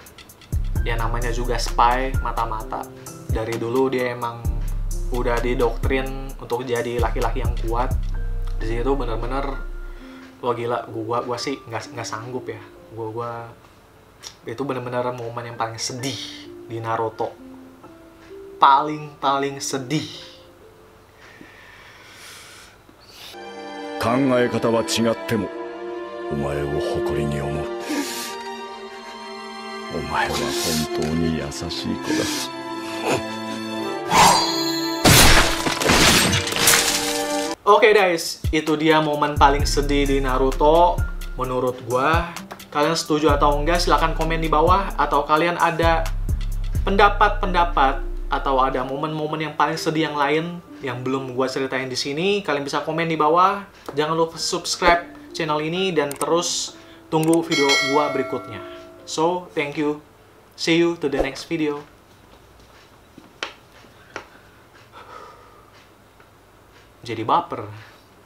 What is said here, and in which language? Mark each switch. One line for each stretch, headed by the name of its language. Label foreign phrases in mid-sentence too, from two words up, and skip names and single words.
Indonesian: Ya namanya juga spy, mata-mata. Dari dulu dia emang udah didoktrin untuk jadi laki-laki yang kuat. Di situ bener-bener, wah gila, gua sih nggak sanggup ya. Gua itu bener-bener momen yang paling sedih di Naruto. Paling sedih.
Japanese: 考え方は違ってもお前を誇りに思う。お前は本当に優しい子だ。
Indonesian: Oke guys, itu dia momen paling sedih di Naruto menurut gua. Kalian setuju atau enggak? Silahkan komen di bawah. Atau kalian ada pendapat atau ada momen-momen yang paling sedih yang lain yang belum gua ceritain di sini, kalian bisa komen di bawah. Jangan lupa subscribe channel ini dan terus tunggu video gua berikutnya.
English: So, thank you. See you to the next video.
Indonesian: Jadi baper.